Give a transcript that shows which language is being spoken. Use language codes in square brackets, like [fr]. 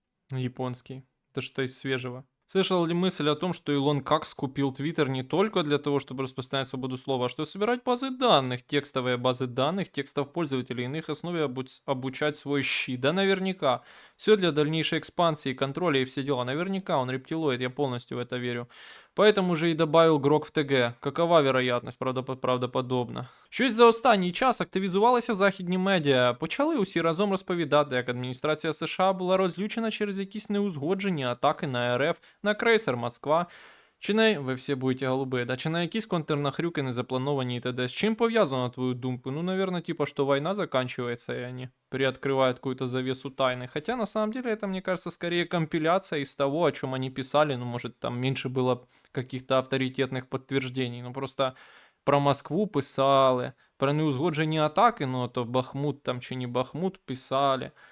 [ru] Японский. Это что из свежего. Слышал ли мысль о том, что Илон Какс купил Твиттер не только для того, чтобы распространять свободу слова, а что собирать базы данных, текстовые базы данных, текстов пользователей и на их основе обучать свой щи? Да наверняка. Все для дальнейшей экспансии, контроля и все дела. Наверняка он рептилоид, я полностью в это верю. Поэтому же и добавил Грок в ТГ. Какова вероятність, правдоподобно. [uk] Щось за останній час активізувалися західні медіа. Почали усі разом розповідати, як адміністрація США була розлючена через якісь неузгоджені атаки на РФ, на крейсер Москва. Чи на... Ви всі будете голуби, да? Чи на якісь контрнахрюки незаплановані і т.д. З чим пов'язано, на твою думку? [ru] Ну, наверное, типа, что война заканчивается, и они приоткрывают какую-то завесу тайны. Хотя, на самом деле, это, мне кажется, скорее компиляция из того, о чем они писали. Ну, может, там меньше было каких-то авторитетных подтверждений. Ну, просто про Москву писали, про неузгоджені атаки, ну, то Бахмут там чи не Бахмут писали.